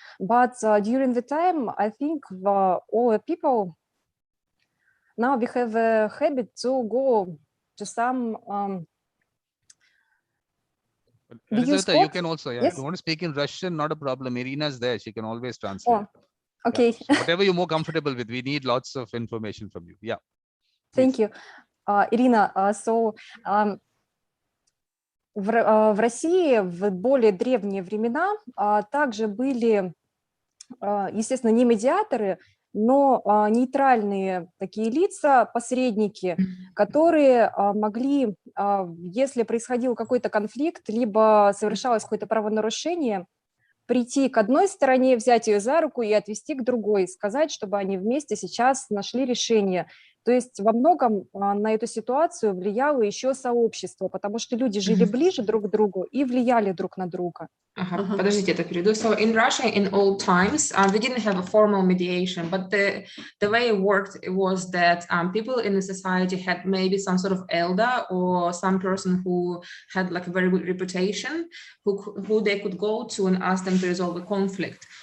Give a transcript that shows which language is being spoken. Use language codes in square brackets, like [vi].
[en] But during the time, I think all the people, now we have a habit to go to some Elizabeth, you can also, yes? if you want to speak in Russian, not a problem. Irina's there. She can always translate. Oh, okay. So whatever you're more comfortable with, we need lots of information from you. Yeah. Thank you. [ru] Ирина, so в России в более древние времена также были, естественно, не медиаторы, но нейтральные такие лица, посредники, которые могли, если происходил какой-то конфликт, либо совершалось какое-то правонарушение, прийти к одной стороне, взять ее за руку и отвести к другой, сказать, чтобы они вместе сейчас нашли решение. То есть во многом на эту ситуацию влияло еще сообщество, потому что люди жили ближе друг к другу и влияли друг на друга. Подождите, это перейду. [en] So in Russia, in old times, we didn't have a formal mediation, but the way it worked was that people in the society had maybe some sort of elder or some person who had like a very good reputation, who they could go to and ask them to resolve a conflict.